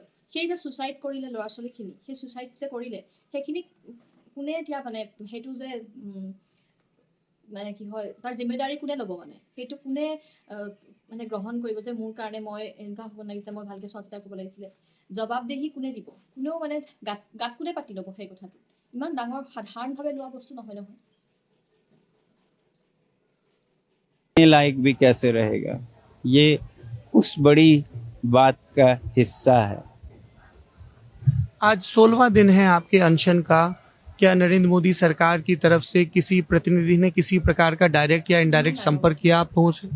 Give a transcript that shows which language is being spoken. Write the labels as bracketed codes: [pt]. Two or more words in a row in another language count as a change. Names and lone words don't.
[as] সেই যে ছুচাইড কৰিলে ল'ৰা ছোৱালীখিনি, সেই ছুচাইড যে কৰিলে সেইখিনি কোনে এতিয়া মানে সেইটো যে মানে কি হয় তাৰ জিম্মেদাৰী কোনে ল'ব, মানে সেইটো কোনে মানে গ্ৰহণ কৰিব যে মোৰ কাৰণে মই এনেকুৱা হ'ব লাগিছিলে, মই ভালকৈ চোৱা চিতা কৰিব লাগিছিলে, জবাবদেহি কোনে দিব? কোনেও মানে গাত কোনে পাতি ল'ব সেই কথাটো? ইমান ডাঙৰ সাধাৰণভাৱে লোৱা বস্তু নহয় নহয়। [hi] लायक भी कैसे रहेगा, ये उस बड़ी बात का हिस्सा है। आज 16वां दिन है आपके अनशन का। क्या नरेंद्र मोदी सरकार की तरफ से किसी प्रतिनिधि ने किसी प्रकार का डायरेक्ट या इनडायरेक्ट संपर्क किया आप लोगों से?